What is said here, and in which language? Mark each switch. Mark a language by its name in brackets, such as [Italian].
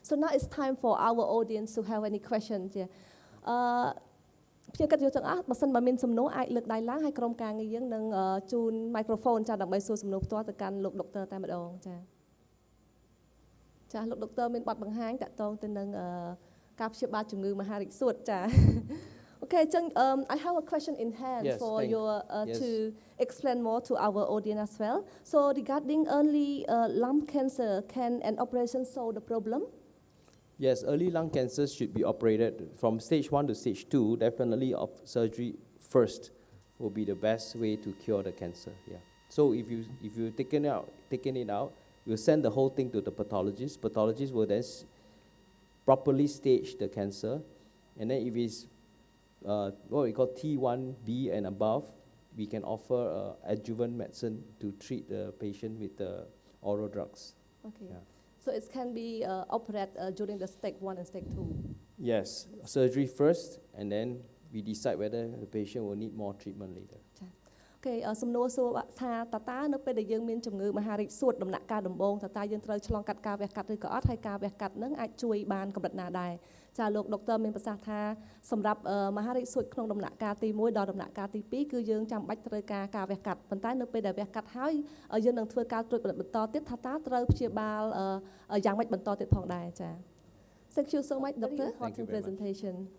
[English] So now it's time for our audience to have any questions. Yeah. [Khmer] ខ្ញុំគិតយកទាំងអស់បើសិនបើមានសំណួរអាចលើកដៃឡើងហើយក្រុមការងារយើងនឹងជូន microphone ចាដើម្បីសួរសំណួរផ្ទាល់ទៅកាន់លោក Dr. តែម្ដងចាចាលោក Dr. មានបទបង្ហាញតាក់ទងទៅនឹងការព្យាបាលជំងឺមហារីកសួតចា [English] Okay, I have a question in hand for you to explain more to our audience as well. So regarding early lung cancer, can an operation solve the problem? Yes, early lung cancer should be operated from stage 1 to stage 2. Definitely, surgery first will be the best way to cure the cancer. Yeah. So if you taken it out, you send the whole thing to the pathologist. Pathologist will then properly stage the cancer, and then if it's what we call T1B and above, we can offer adjuvant medicine to treat the patient with the oral drugs. Okay. Yeah. So it can be operated during the stage 1 and stage 2? Yes, surgery first, and then we decide whether the patient will need more treatment later. [Khmer] Okay, សំណួរសួរថាតើនៅពេលដែលយើងមានជំងឺមហារីកសួតដំណាក់កាលដំបូងតើយើងត្រូវឆ្លងកាត់ការវះកាត់ឬក៏អត់ហើយការវះកាត់នឹងអាចជួយបានកម្រិតណាដែរចាលោកដុកទ័រមានប្រសាសន៍ថាសម្រាប់មហារីកសួតក្នុងដំណាក់កាលទី1ដល់ដំណាក់កាលទី2គឺយើងចាំបាច់ត្រូវការវះកាត់ប៉ុន្តែនៅពេលដែលវះកាត់ហើយយើងនឹងធ្វើការត្រួតពិនិត្យបន្តទៀតថាតើត្រូវព្យាបាលយ៉ាងម៉េចបន្តទៀតផងដែរចា [English] Thank you so much Doctor for the presentation.